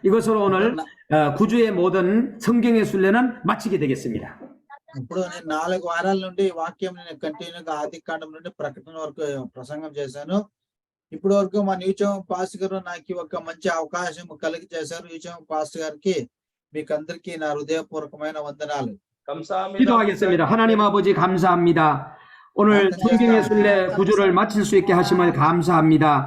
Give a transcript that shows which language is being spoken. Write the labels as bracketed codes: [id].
[ko] 이것으로 오늘 9주의 모든 성경의 순례는 마치게 되겠습니다. [te] ఇప్పుడు నేను 4 వారాల నుండి ఈ వాక్యం నేను కంటిన్యూగా ఆదికాండం నుండి ప్రకటన వరకు ప్రసంగం చేశాను. ఇప్పటి వరకు మా న్యూచం పాస్టర్ గారు నాకు ఒక మంచి అవకాశం కలిగి చేశారు. న్యూచం పాస్టర్ గారికి మీకు అందరికీ నా హృదయపూర్వకమైన వందనాలు. [ko] 기도하겠습니다. 하나님 아버지 감사합니다. 오늘 성경의 순례 9주를 마칠 수 있게 하심을 감사합니다.